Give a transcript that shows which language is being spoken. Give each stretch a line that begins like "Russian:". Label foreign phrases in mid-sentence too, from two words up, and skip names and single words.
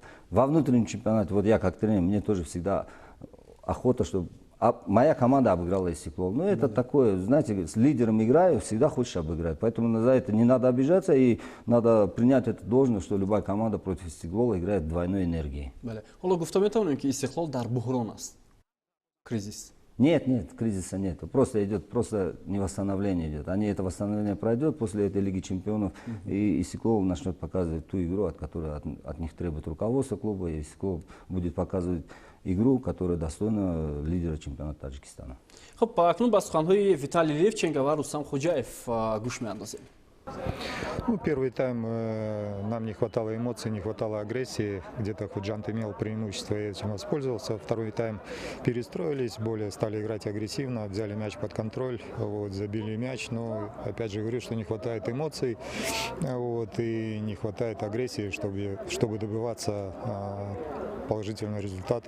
Russian: Во внутреннем чемпионате, вот я как тренер, мне тоже всегда охота, чтобы моя команда обыграла Истиклол. Ну, это такое, знаете, с лидером играю, всегда хочешь обыграть. Поэтому за это не надо обижаться и надо принять это должное, что любая команда против Истиклола играет двойной энергией.
Tajik: حالا گفته میتونیم که استقلال در بحران است.
Russian: кризис. Нет, кризиса нет. Просто идет, просто не восстановление идет. Это восстановление пройдет после этой Лиги Чемпионов. И Истиклол начнет показывать ту игру, от которой от них требует руководство клуба. И Истиклол будет показывать игру, которая достойна лидера чемпионата Таджикистана.
Tajik: خب اکنون با سخنهای ویتالی لیفچنکو و رستم خوجاєв گوش می‌اندازیم.
Russian: Ну, первый тайм нам не хватало эмоций, не хватало агрессии. Где-то Худжант имел преимущество и этим воспользовался. Второй тайм перестроились, более стали играть агрессивно, взяли мяч под контроль, вот, забили мяч. Но опять же говорю, что не хватает эмоций, вот, и не хватает агрессии, чтобы добиваться положительного результата.